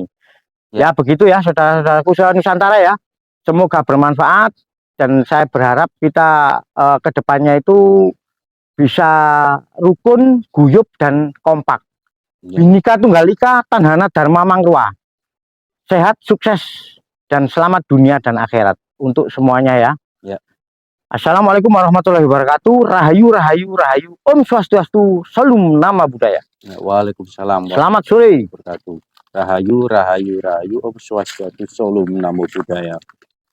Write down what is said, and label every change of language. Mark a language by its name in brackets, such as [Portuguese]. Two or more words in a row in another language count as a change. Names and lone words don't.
[Indonesian] Ya begitu ya saudara-saudaraku Nusantara ya, semoga bermanfaat dan saya berharap kita kedepannya itu bisa rukun, guyup dan kompak. [Kawi] Bhinneka Tunggal Ika, Tanhana Dharma Mangruwa. [Indonesian] Sehat, sukses dan selamat dunia dan akhirat untuk semuanya ya. [Arabic] السلام عليكم ورحمة الله وبركاته. [Indonesian] Rahayu, rahayu, rahayu. [Balinese] Om Swastiastu, [Indonesian] Salam Nama Budaya. Waalaikumsalam. Selamat sore. Rahayu, rahayu, rahayu. [Balinese] Om Swastiastu, [Indonesian] Salam Nama Budaya.